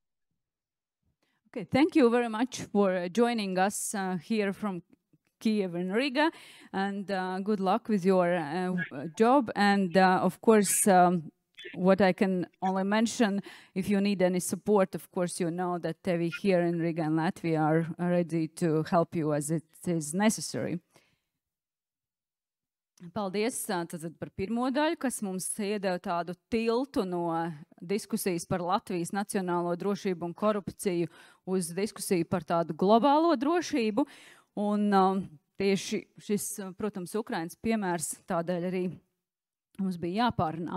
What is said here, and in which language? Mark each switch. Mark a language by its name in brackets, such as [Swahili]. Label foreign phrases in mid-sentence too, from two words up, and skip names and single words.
[English] Okay, thank you very much for joining us here from Kiev and Riga, and good luck with your job. And of course, what I can only mention, if you need any support, of course, you know that we here in Riga and Latvia are ready to help you as it is necessary. [Latvian] Paldies tātad par pirmo daļu, kas mums iedeva tādu tiltu no diskusijas par Latvijas nacionālo drošību un korupciju uz diskusiju par tādu globālo drošību. Un tieši šis, protams, Ukrainas piemērs tādēļ arī mums bija jāpārunā.